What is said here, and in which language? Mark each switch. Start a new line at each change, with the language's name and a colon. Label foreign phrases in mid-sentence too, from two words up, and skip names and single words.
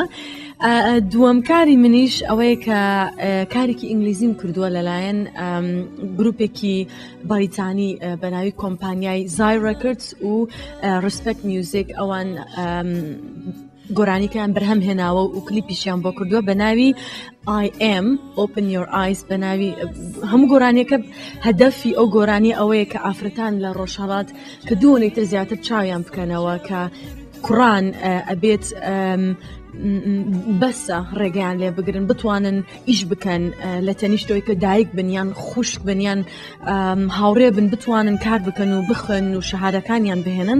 Central Kurdish: دووەم کاری منیش ئەوەیە کە کارێکی ئینگلیزیم کردووە لەلایەن گروپێکی باریتانی بە ناوی کۆمپانیای زای ڕێکردز و ڕسپێکت میوزیک. ئەوان گۆرانیکەیان بەرهەم هێناوە و کلیپیشیان بۆ کردووە بە ناوی I am open your eyes. بە ناوی هەموو گۆرانیەکە هەدەفی ئەو گۆرانی ئەوەیە کە ئافرەتان لە ڕۆژهەڵات کە دووەنەی تر زیاتر چاویان بکەنەوە کە کوڕان ئەبێت بەسە ڕێگەیان لێ بگرن بتوانن ئیش بکەن لە تەنیشتەوەی کە دایک بنیان خوشک بنیان هاوڕێ بن بتوانن کار بکەن و بخن و شەهادەکانیان بهێنن.